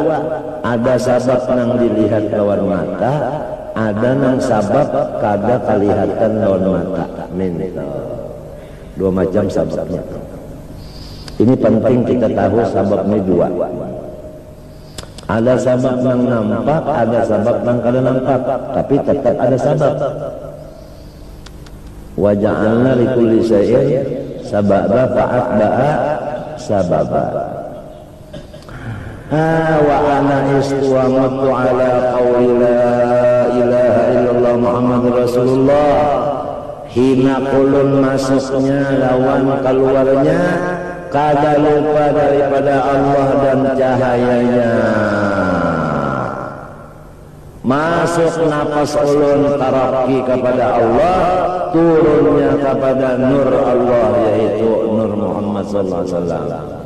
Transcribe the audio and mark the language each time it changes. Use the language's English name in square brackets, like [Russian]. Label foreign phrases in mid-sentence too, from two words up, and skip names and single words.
[Banjar] Ada sabab yang dilihat lawan mata, ada yang sabab kada kelihatan lawan mata. Dua macam sababnya. Ini penting kita tahu sababnya dua. Ada sabab yang nampak, ada sabab yang kada nampak, tapi tetap ada sabab. [Arabic] وجعلنا لكل شيء سببا فأتبع سببا. وأنا استقامة على قول لا إله إلا الله محمد رسول الله. [Banjar] Hina kulun masuknya lawan keluarnya, kada lupa daripada Allah dan cahayanya. Masuk nafas ulun taraki kepada Allah, turunnya kepada nur Allah, yaitu nur Muhammad [Arabic] صلى الله عليه وسلم.